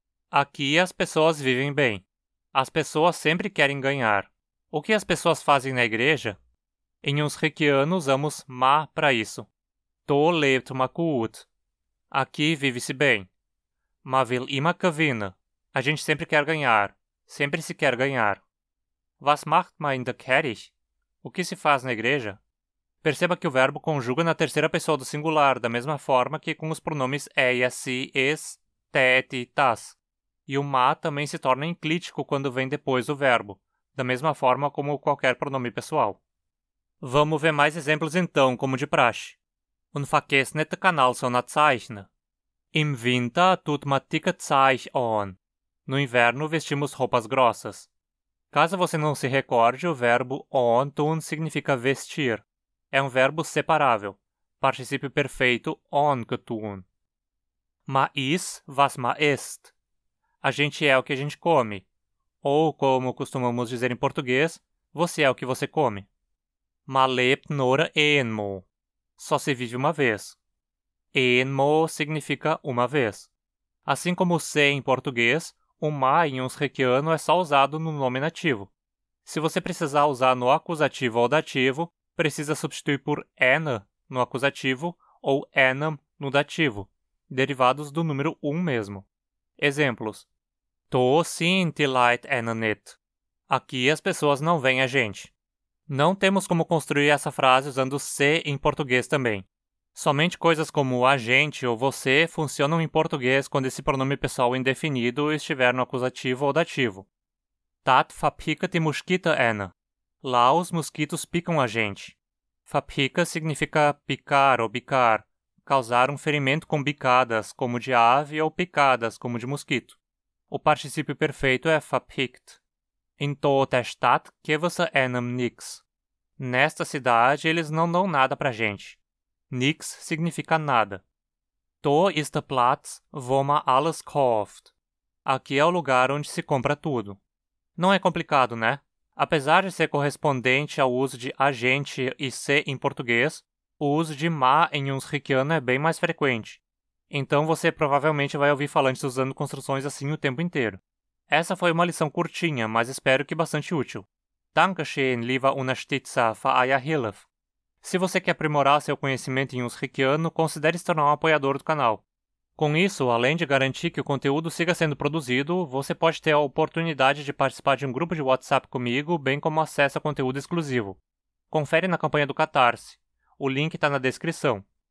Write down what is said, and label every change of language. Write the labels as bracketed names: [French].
[Portuguese] Aqui as pessoas vivem bem. As pessoas sempre querem ganhar. O que as pessoas fazem na igreja? Em Unsrichiano usamos ma para isso. [Hunsrik] To lebt ma gut. [Portuguese] Aqui vive-se bem. [Hunsrik] Ma will immer gewinnen. [Portuguese] A gente sempre quer ganhar. Sempre se quer ganhar. [Hunsrik] Was macht man in der Kirche? [Portuguese] O que se faz na igreja? Perceba que o verbo conjuga na terceira pessoa do singular, da mesma forma que com os pronomes eia, si, es, te, tas. E o ma também se torna enclítico quando vem depois do verbo, da mesma forma como qualquer pronome pessoal. Vamos ver mais exemplos então, como de praxe. [Hunsrik] Unvergessene Kanalsonnerzeichen. Im Winter tut man dicke Zeich an. [Portuguese] No inverno vestimos roupas grossas. Caso você não se recorde, o verbo on tun significa vestir. É um verbo separável. Particípio perfeito ongetun. [Hunsrik] Ma is was ma est. [Portuguese] A gente é o que a gente come. Ou, como costumamos dizer em português, você é o que você come. [Hunsrik] Ma lebt nur einmal. [Portuguese] Só se vive uma vez. Einmal significa uma vez. Assim como se em português, o ma em Unsrichiano é só usado no nominativo. Se você precisar usar no acusativo ou dativo, precisa substituir por ena no acusativo ou enam no dativo, derivados do número 1 mesmo. [Hunsrik] Exemplos: To sind die Leute ena nicht. [Portuguese] Aqui as pessoas não veem a gente. Não temos como construir essa frase usando se em português também. Somente coisas como a gente ou você funcionam em português quando esse pronome pessoal indefinido estiver no acusativo ou dativo. [Hunsrik] Dat verpicket die Moskito ena. [Portuguese] Lá os mosquitos picam a gente. Verpica significa picar ou bicar, causar um ferimento com bicadas, como de ave, ou picadas, como de mosquito. O particípio perfeito é verpickt. [Hunsrik] In der Stadt geben sie einem nix. [Portuguese] Nesta cidade eles não dão nada pra gente. Nix significa nada. [Hunsrik] To ist der Platz, wo man alles kauft. [Portuguese] Aqui é o lugar onde se compra tudo. Não é complicado, né? Apesar de ser correspondente ao uso de a gente e se em português, o uso de ma em Unsrichiano é bem mais frequente. Então você provavelmente vai ouvir falantes usando construções assim o tempo inteiro. Essa foi uma lição curtinha, mas espero que bastante útil. [Hunsrik] Dankeschön, lieber Unterstützer, für euer Hilfe. [Portuguese] Se você quer aprimorar seu conhecimento em Unsrichiano, considere se tornar um apoiador do canal. Com isso, além de garantir que o conteúdo siga sendo produzido, você pode ter a oportunidade de participar de um grupo de WhatsApp comigo, bem como acesso a conteúdo exclusivo. Confere na campanha do Catarse. O link está na descrição.